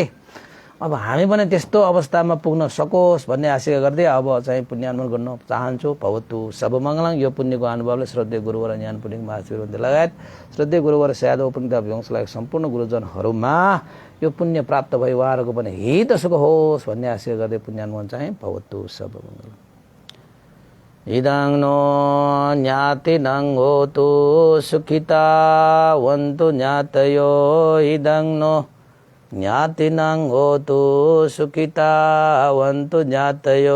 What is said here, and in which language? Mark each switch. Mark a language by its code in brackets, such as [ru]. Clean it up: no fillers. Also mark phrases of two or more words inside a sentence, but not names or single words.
[ne] अब हामी पनि त्यस्तो अवस्थामा पुग्न सकोस् भन्ने आशा गर्दै अब चाहिँ पुण्यानुमोदन गर्न चाहन्छु। [sa] भवतु सर्वमङ्गलं। [ne] यो पुण्यको अनुभवले श्रद्धेय गुरुवर ज्ञान पुण्य महाशिववृन्द लगायत श्रद्धेय गुरुवर यादव पुण्य वंश लगायत सम्पूर्ण गुरुजनहरूमा यो पुण्य प्राप्त भई उहाँहरूको पनि हित सुख होस् भन्ने आशा गर्दै पुण्यानुमोदन चाहिँ [sa] भवतु सर्वमङ्गलम्। [pi] इदं नो ज्ञातिनं होतु सुखिता वन्तु ज्ञातयो। इदं नो ज्ञातिनं होतु सुखिता वन्तु ज्ञातयो।